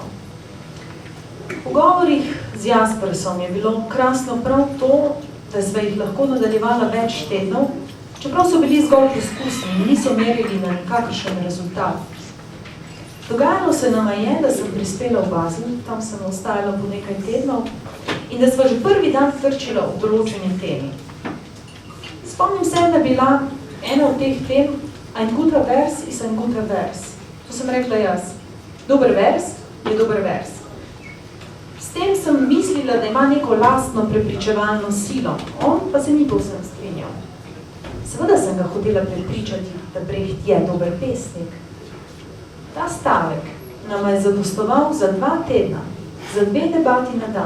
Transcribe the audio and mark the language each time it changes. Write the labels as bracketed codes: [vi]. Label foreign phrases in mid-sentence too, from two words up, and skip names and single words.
[sl] V pogovorih z Jaspersom je bilo krasno prav to, da sva jih lahko nadaljevala več tednov, čeprav so bili zgolj poskusni in niso merili na nikakršen rezultat. Dogajalo se nama je, da sem prispela v Basel, tam sem ostajala po nekaj tednov, in da sva že prvi dan trčila v določeni temi. Spomnim se, da bila ena od teh tem [de] ein guter Vers ist ein guter Vers. [sl] To sem rekla jaz. Dober vers je dober vers. S tem sem mislila, da ima neko lastno prepričevalno silo, on pa se ni povsem strinjal. Seveda sem ga hotela prepričati, da Brecht je dober pesnik. Ta stavek nama je zadostoval za 2 tedna, za 2 debati na dan.